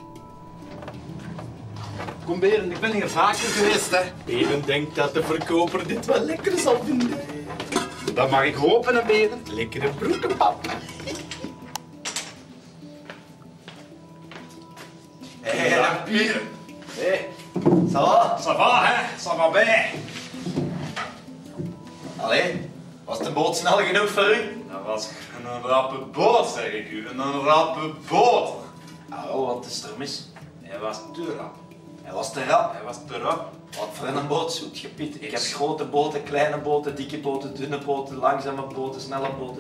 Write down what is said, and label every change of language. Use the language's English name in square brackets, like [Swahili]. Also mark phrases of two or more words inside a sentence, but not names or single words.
[Dutch] Kom Berend, ik ben hier vaker geweest, hè. Berend denkt dat de verkoper dit wel lekker zal vinden. Dat mag ik hopen, hè, Berend. Lekkere broekenpap. Dag, Pier. Hé, [French] ça va? Ça va, hè? Ça va bij. [Dutch] Allee, was de boot snel genoeg voor u? Dat was een rappe boot, zeg ik u. Een rappe boot. Oh, wat is er mis? Hij was te rap. Hij was te rap. Hij was te rap. Wat voor een boot zoekt je, Piet? Ik heb grote boten, kleine boten, dikke boten, dunne boten, langzame boten, snelle boten.